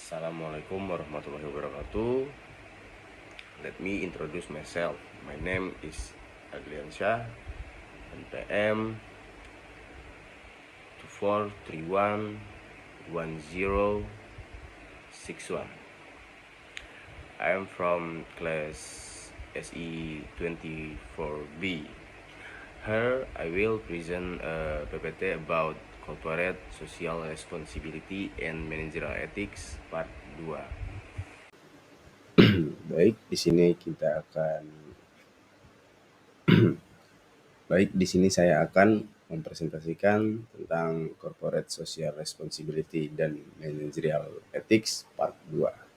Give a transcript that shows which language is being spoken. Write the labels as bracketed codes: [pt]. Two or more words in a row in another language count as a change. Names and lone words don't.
[ar] السلام عليكم ورحمة الله وبركاته. [en] Let me introduce myself. My name is Adlian Syah, NPM 24311061. I am from class SE 24B. Here I will present a PPT about corporate social responsibility and managerial ethics part 2. [id] Baik, di sini kita akan di sini saya akan mempresentasikan tentang [en] corporate social responsibility [id] dan [en] managerial ethics part 2.